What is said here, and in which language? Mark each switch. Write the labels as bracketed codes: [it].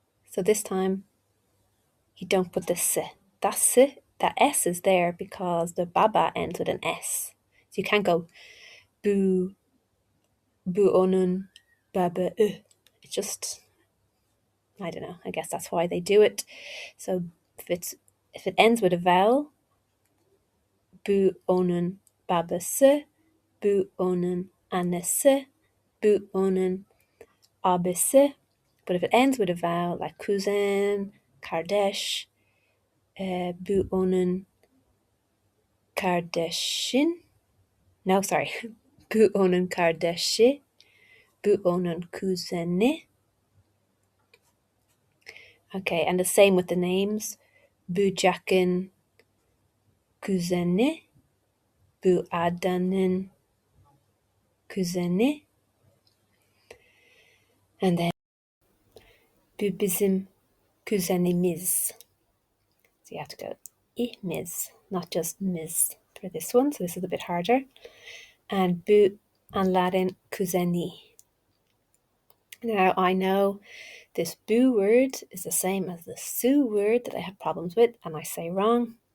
[en] So this time, you don't put the s. That S is there because the baba ends with an S. So you can't go [tr] bu onun baba. [en] It's just, I don't know. I guess that's why they do it. So if it ends with a vowel, [tr] bu onun babası, bu onun annesi, bu onun abisi. [en] But if it ends with a vowel like kuzen, kardeş, [tr] bu onun kardeşin. [en] No, sorry. [tr] Bu onun kardeşi, bu onun kuzeni. [en] Okay, and the same with the names. [tr] Bu Jack'ın kuzeni, bu Adan'ın kuzeni. [en] And then [tr] bu bizim kuzenimiz. [en] So you have to go imiz, not just miz for this one. So this is a bit harder. And bu onların kuzeni. Now I know this bu word is the same as the su word that I have problems with and I say wrong.